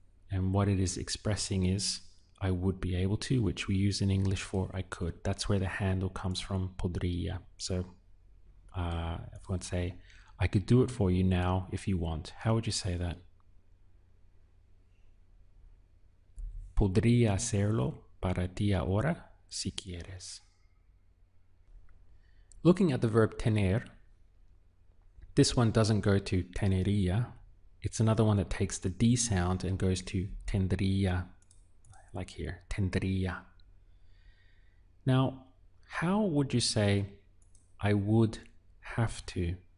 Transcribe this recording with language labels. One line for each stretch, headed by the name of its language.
English: And what it is expressing is I would be able to, which we use in English for I could. That's where the handle comes from, podría. So if I want to say, I could do it for you now if you want, how would you say that?
Spanish: Podría hacerlo para ti ahora si quieres.
English: Looking at the verb tener, this one doesn't go to tenería. It's another one that takes the D sound and goes to tendría, like here, tendría. Now, how would you say I would have to?